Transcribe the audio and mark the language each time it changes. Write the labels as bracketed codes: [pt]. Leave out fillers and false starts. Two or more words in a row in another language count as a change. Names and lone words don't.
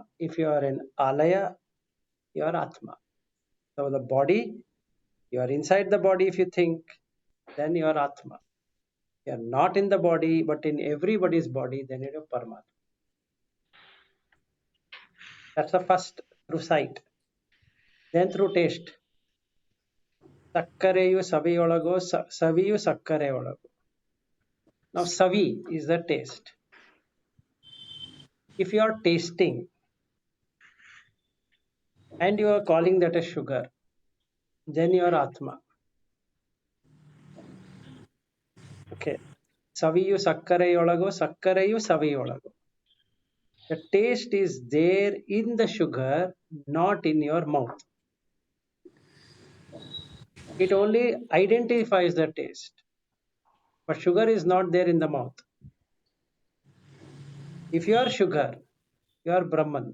[en] If you are in Alaya, you are Atma. So the body, you are inside the body. If you think, then you are Atma. You are not in the body, but in everybody's body, then you are Paramatma. That's the first through sight. Then through taste. [kn] ಸಕ್ಕರೆಯು ಸವಿಯೊಳಗೋ ಸವಿಯು ಸಕ್ಕರೆಯೊಳಗೋ. [en] Now savi is the taste. If you are tasting and you are calling that a sugar, then you are atma. Okay. [kn] ಸವಿಯು ಸಕ್ಕರೆಯೊಳಗೋ, ಸಕ್ಕರೆಯು ಸವಿಯೊಳಗೋ. [en] The taste is there in the sugar, not in your mouth. It only identifies the taste, but sugar is not there in the mouth. If you are sugar, you are Brahman.